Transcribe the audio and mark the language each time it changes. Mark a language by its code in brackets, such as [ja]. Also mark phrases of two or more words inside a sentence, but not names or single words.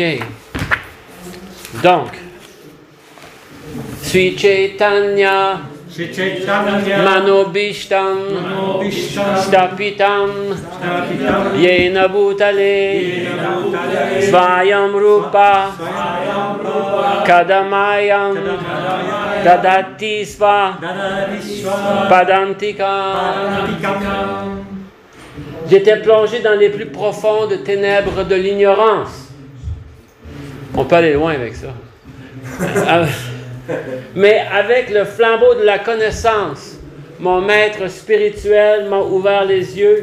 [sa] Donc, श्री चैतन्य मनोऽभीष्टं स्थापितं येन भूतले स्वयं रूप कदा मह्यं ददाति स्व पदान्तिकम्. [fr] J'étais plongé dans les plus profondes ténèbres de l'ignorance. On peut aller loin avec ça. Mais avec le flambeau de la connaissance, mon maître spirituel m'a ouvert les yeux.